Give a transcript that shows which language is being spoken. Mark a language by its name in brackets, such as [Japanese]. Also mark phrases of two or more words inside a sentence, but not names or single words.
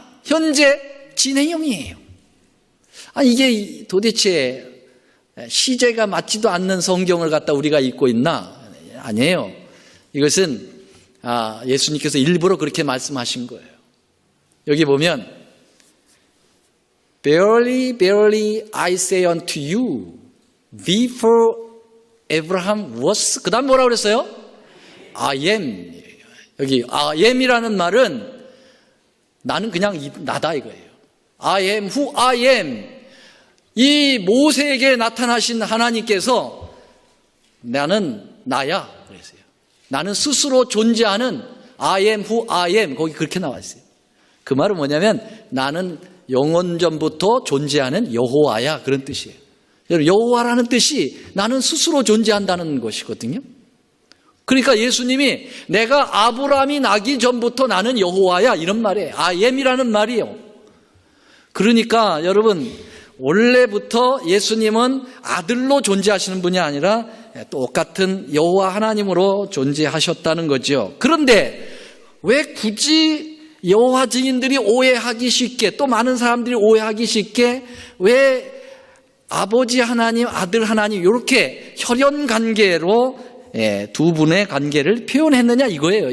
[Korean] 현재 진행형이에요. 이게 도대체 시제가 맞지도 않는 성경을 갖다 우리가 읽고 있나? 아니에요. 이것은 예수님께서 일부러 그렇게 말씀하신 거예요. 여기 보면 [English] Verily, verily, I say unto you, before Abraham was, [Korean] 그 다음 뭐라고 그랬어요? [English] I am. [Korean] 여기 [English] I am [Korean] 이라는 말은 나는 그냥 나다 이거예요. [English] I am who I am. [Korean] 이 모세에게 나타나신 하나님께서 나는 나야 그랬어요. 나는 스스로 존재하는 [English] I am who I am. [Korean] 거기 그렇게 나와 있어요. 그 말은 뭐냐면 나는 영원전부터 존재하는 여호와야, 그런 뜻이에요. 여호와라는 뜻이 나는 스스로 존재한다는 것이거든요. 그러니까 예수님이 내가 아브라함이 나기 전부터 나는 여호와야, 이런 말이에요. [English] I am [Korean] 이라는 말이에요. 그러니까 여러분, 원래부터 예수님은 아들로 존재하시는 분이 아니라 똑같은 여호와 하나님으로 존재하셨다는 거죠. 그런데 왜 굳이 여호와 증인들이 오해하기 쉽게, 또 많은 사람들이 오해하기 쉽게 왜 아버지 하나님, 아들 하나님 이렇게 혈연 관계로 두 분의 관계를 표현했느냐 이거예요.